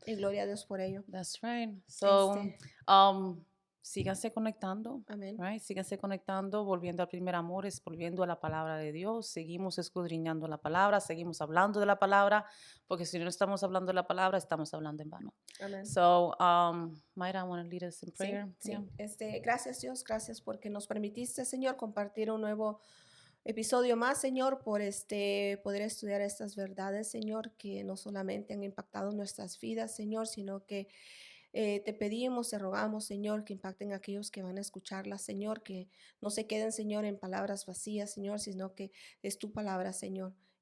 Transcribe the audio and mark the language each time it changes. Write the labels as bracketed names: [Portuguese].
[Spanish] Y gloria a Dios por ello. [English] That's right. So, [Spanish] Este, síganse conectando, amén. [English] right? [Spanish] Síganse conectando, volviendo al primer amor, es volviendo a la palabra de Dios. Seguimos escudriñando la palabra, seguimos hablando de la palabra, porque si no estamos hablando de la palabra, estamos hablando en vano. Amén. [English] So, Mayra, I want to lead us in [Spanish] Sí, [English] prayer. [Spanish] sí. [English] Yeah. [Spanish] Gracias Dios, gracias porque nos permitiste, Señor, compartir un nuevo episodio más, Señor, por poder estudiar estas verdades, Señor, que no solamente han impactado nuestras vidas, Señor, sino que te pedimos, te rogamos, Señor, que impacten a aquellos que van a escucharlas, Señor, que no se queden, Señor, en palabras vacías, Señor, sino que es tu palabra, Señor.